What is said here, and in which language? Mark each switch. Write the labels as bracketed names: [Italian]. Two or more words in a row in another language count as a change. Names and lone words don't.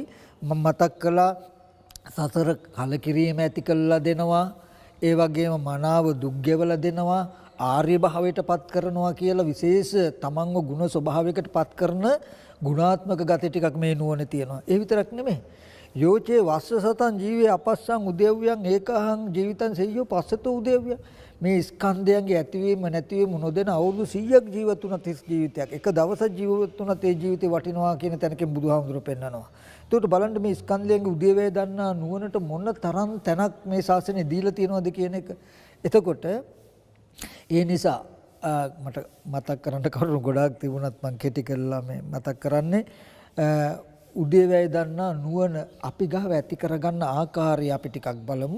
[Sinhala] මතක් කළා සසර කලකිරීම ඇති කළා දෙනවා. ඒ වගේම මනාව දුක් ගෙවලා දෙනවා. ආර්ය භාවයට පත් කරනවා කියලා විශේෂ තමන්ව ගුණ ස්වභාවයකට පත් කරන ගුණාත්මක ගති ටිකක් මේ නුවණ තියෙනවා. ඒ විතරක් නෙමෙයි. [Pali] යෝචේ වස්ස සතං ජීවේ අපස්සං උදේව්‍යං ඒකහං ජීවිතං සෙය්‍යෝ පස්සතෝ උදේව්‍ය. [Sinhala] මේ ස්කන්ධයන්ගේ ඇතිවීම නැතිවීම නොදෙන අවුරුදු 100ක් ජීවත් වුණත් ජීවිතයක්. එක දවසක් ජීවත් වුණත් ඒ ජීවිතේ වටිනවා කියන තැනකින් බුදුහාමුදුරුවෝ පෙන්නනවා. ඒකට බලන්න මේ ස්කන්ධයන්ගේ උදේවැය දන්නා නුවණට මොන තරම් තැනක් මේ ශාසනය දීලා තියෙනවද කියන එක. එතකොට ඒ නිසා මට මතක් කරන්න කරුණු ගොඩාක් තිබුණත් මම කෙටි කරලා මේ මතක් කරන්නේ උදේවැය දන්නා නුවණ අපි ගාව ඇති කරගන්න ආකාරය අපි ටිකක් බලමු.